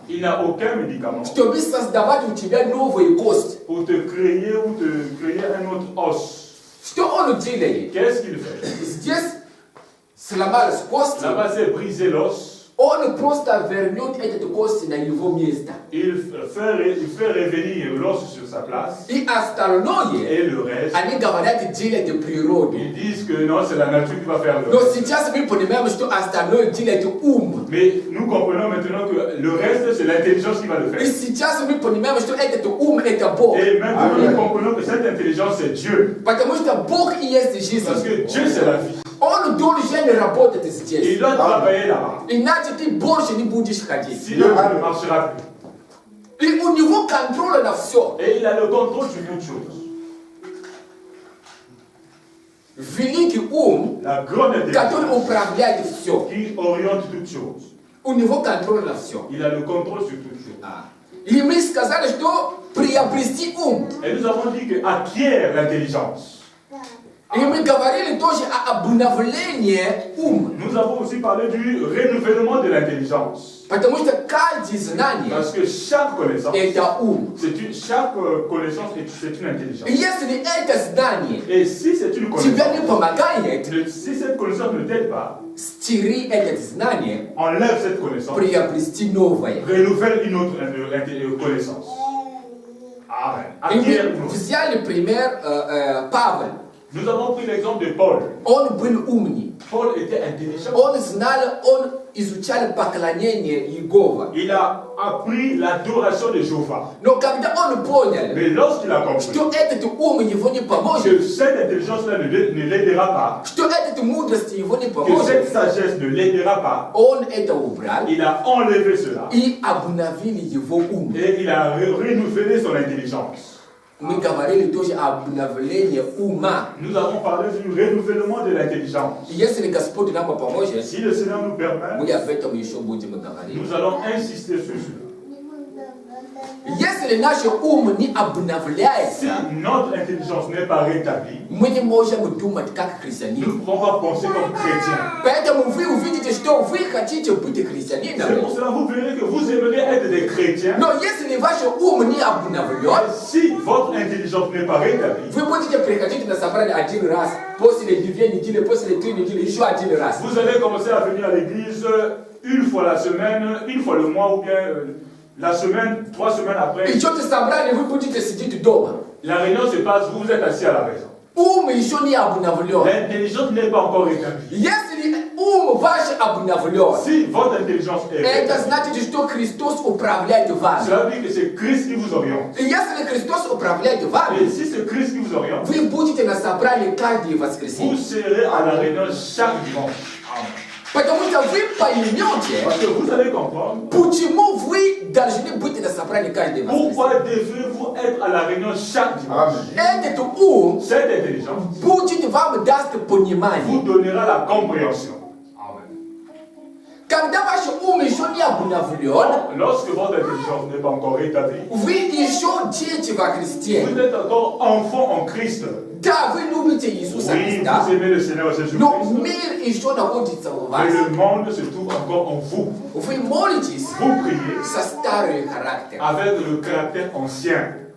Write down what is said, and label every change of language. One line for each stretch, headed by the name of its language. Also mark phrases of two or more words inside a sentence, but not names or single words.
French: il n'a aucun médicament
Russian: чтобы создавать у тебя новые кости.
French: pour te créer ou te créer un autre os.
Russian: Что он делает?
French: Qu'est-ce qu'il fait?
Russian: Здесь сломалась кость,
French: Là-bas, c'est briser l'os.
Russian: он просто вернет эту кость на его место.
French: Il fait revenir l'os sur sa place.
Russian: И остальное,
French: Et le reste,
Russian: они говорят, делает природу.
French: ils disent que non, c'est la nature qui va faire le
Russian: Но
French: reste.
Russian: сейчас мы понимаем, что остальное делает ум.
French: Mais nous comprenons maintenant que le reste, c'est l'intelligence qui va le
Russian: И
French: faire.
Russian: сейчас мы понимаем, что этот ум это Бог.
French: Et maintenant, nous comprenons que cette intelligence, c'est Dieu.
Russian: Потому что Бог и есть
French: Parce
Russian: жизнь.
French: que Dieu, c'est la vie.
Russian: Он должен работать
French: Il
Russian: здесь.
French: doit travailler là-bas.
Russian: Иначе ты больше не будешь ходить.
French: Sinon, il ne marchera plus.
Russian: И у него контроль на все.
French: Et il a le contrôle sur toute chose.
Russian: Великий ум,
French: La grande
Russian: который
French: intelligence
Russian: управляет все.
French: qui oriente toute chose.
Russian: У него контроль на все.
French: Il a le contrôle sur toute chose.
Russian: И мы сказали, что приобрести ум.
French: Et nous avons dit que acquiert l'intelligence.
Russian: И мы говорили тоже о обновлении ума.
French: Nous avons aussi parlé du renouvellement de l'intelligence.
Russian: Потому что каждое знание
French: Parce que chaque connaissance,
Russian: это ум.
French: chaque connaissance, c'est une intelligence.
Russian: И если это знание
French: Et si c'est une
Russian: тебя не
French: connaissance,
Russian: помогает,
French: si cette connaissance ne t'aide pas,
Russian: стери это знание,
French: enlève cette connaissance,
Russian: приобрести новое.
French: renouvelle une autre connaissance. Amen.
Russian: И
French: Acquiert
Russian: мы
French: une autre.
Russian: взяли пример Павла.
French: Nous avons pris l'exemple de Paul.
Russian: Он был умный.
French: Paul était intelligent.
Russian: Он знал, он изучал поклонение Иегова.
French: Il a appris l'adoration de Jéhovah.
Russian: Но когда он понял,
French: Mais lorsqu'il a compris
Russian: что этот ум его не
French: que
Russian: поможет,
French: cette intelligence-là ne l'aidera pas,
Russian: что эта мудрость его не
French: que
Russian: поможет,
French: cette sagesse ne l'aidera pas,
Russian: он это убрал
French: il a enlevé cela
Russian: и обновили его ум.
French: et il a renouvelé son intelligence.
Russian: Мы говорили тоже об обновлении ума.
French: Nous avons parlé du renouvellement de l'intelligence.
Russian: И если Господь нам поможет,
French: Si le Seigneur nous permet,
Russian: мы об этом еще будем говорить.
French: nous allons insister sur cela.
Russian: Если наш ум не
French: Si
Russian: обновляется,
French: notre intelligence n'est pas rétablie,
Russian: мы не можем думать как
French: nous
Russian: христианин.
French: ne pouvons pas penser comme chrétiens.
Russian: Поэтому вы увидите, что вы хотите быть
French: C'est
Russian: христианином.
French: pour cela que vous verrez que vous aimeriez être des chrétiens.
Russian: Но если ваш ум не обновлен,
French: Si votre intelligence n'est pas rétablie,
Russian: вы будете приходить на собрание один раз, после 2 недели, после 3 недели, еще один раз.
French: vous allez commencer à venir à l'église une fois la semaine, une fois le mois ou bien la semaine, 3 semaines après.
Russian: Идете собрание, вы будете сидеть дома.
French: La réunion se passe, vous êtes assis à la maison.
Russian: Ум еще не обновлен.
French: L'intelligence n'est pas encore rétablie.
Russian: Если ум ваш обновлен,
French: Si votre intelligence est
Russian: это
French: rétablie,
Russian: значит, что Христос управляет вами.
French: cela veut dire que c'est Christ qui vous oriente.
Russian: И если Христос управляет
French: Et
Russian: вами,
French: si c'est Christ qui vous oriente,
Russian: вы будете на собрании каждое
French: vous
Russian: воскресенье.
French: serez à la réunion chaque dimanche. Amen.
Russian: Потому что вы поймете,
French: Parce que vous allez comprendre
Russian: почему вы должны быть на собрании каждое воскресенье.
French: pourquoi devez-vous être à la réunion chaque dimanche.
Russian: Этот ум
French: Cette intelligence
Russian: будет вам даст
French: vous
Russian: понимание.
French: donnera la compréhension. Amen.
Russian: Когда ваш ум
French: Lorsque votre intelligence n'est pas encore rétablie, vous êtes encore enfant en Christ. Oui, vous aimez le Seigneur Jésus-Christ. Mais le monde se trouve encore en vous. Vous priez avec le caractère ancien.